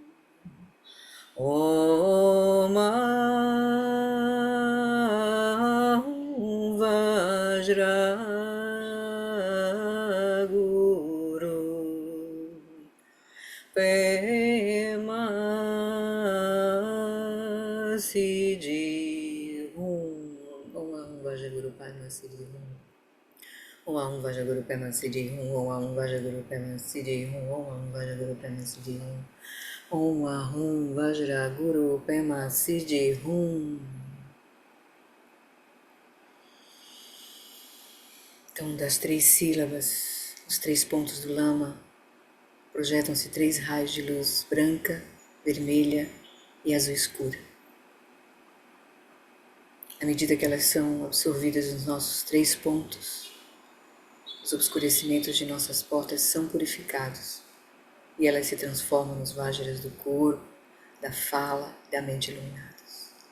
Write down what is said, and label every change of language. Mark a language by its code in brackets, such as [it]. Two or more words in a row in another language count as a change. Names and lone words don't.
[sa] Om Ahum Vajra Guru Pema Siddhi Hum Om Ahum Vajra Guru Pema Siddhi Hum Om Ahum Vajra Guru Pema Siddhi Hum Om Ahum Vajra Guru Pema Siddhi Hum Om Ahum Vajra Guru Pema Siddhi Hum Om Ahum Vajra Guru Pema Siddhi Hum. [pt] Então, das 3 sílabas, os 3 pontos do Lama, projetam-se 3 raios de luz branca, vermelha e azul escura. À medida que elas são absorvidas nos nossos 3 pontos, os obscurecimentos de nossas portas são purificados e elas se transformam nos vajras do corpo, da fala e da mente iluminados.